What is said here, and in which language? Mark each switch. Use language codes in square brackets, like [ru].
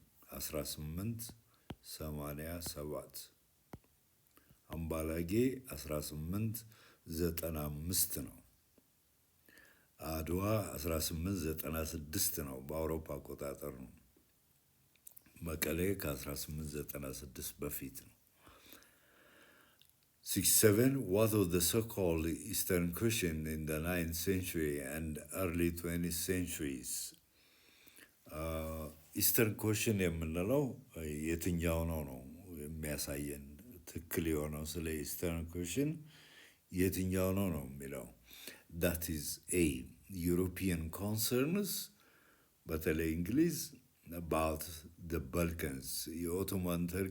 [am] 1887 አምባላጌ 1895 ነው። አድዋ 1896 ነው በአውሮፓ አቆጣጠር ነው። መቀሌ ከ1896 በፊት ነው። 67. [en] What was the so-called Eastern Cushion in the 9th century and early 20th centuries? [am] ኢስተርን ኮሽን የምንለው የትኛው ነው የሚያሳየን ትክክል የሆነው ስለ ኢስተርን ኮሽን የትኛው ነው የሚለው። [en] that is A. European concerns [am] በተለይ እንግሊዝ [en] about the Balkans የኦቶማን